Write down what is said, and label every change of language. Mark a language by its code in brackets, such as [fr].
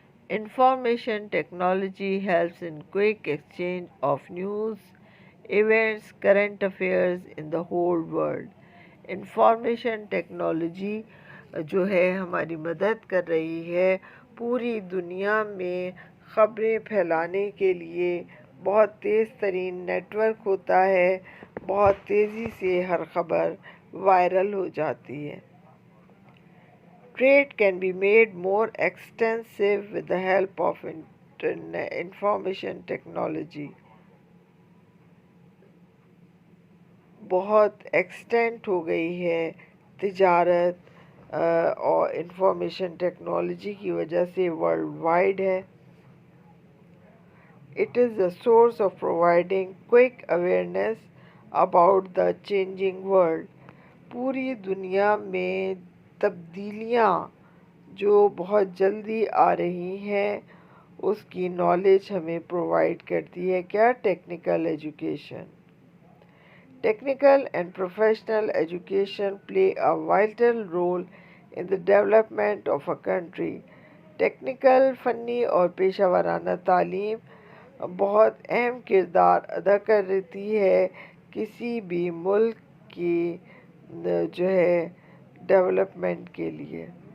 [en] Information technology helps in quick exchange of news, events, current affairs in the whole world. [ur] Information technology جو ہے ہماری مدد کر رہی ہے پوری دنیا میں خبریں پھیلانے کے لیے. بہت تیز ترین نیٹ ورک ہوتا ہے، بہت تیزی سے ہر خبر وائرل ہو جاتی ہے. [en] Trade can be made more extensive with the help of information technology. [ur] بہت ایکسٹینٹ ہو گئی ہے تجارت اور انفارمیشن ٹیکنالوجی کی وجہ سے ورلڈ وائڈ ہے. [en] It is a source of providing quick awareness about the changing world. [ur] پوری دنیا میں تبدیلیاں جو بہت جلدی آ رہی ہیں اس کی نالج ہمیں پرووائڈ کرتی ہے کیا technical education. [en] Technical and professional education play a vital role in the development of a country. [ur] Technical فنی اور پیشہ ورانہ تعلیم بہت اہم کردار ادا کرتی ہے کسی بھی ملک کی جو ہے ڈیولپمنٹ کے لیے.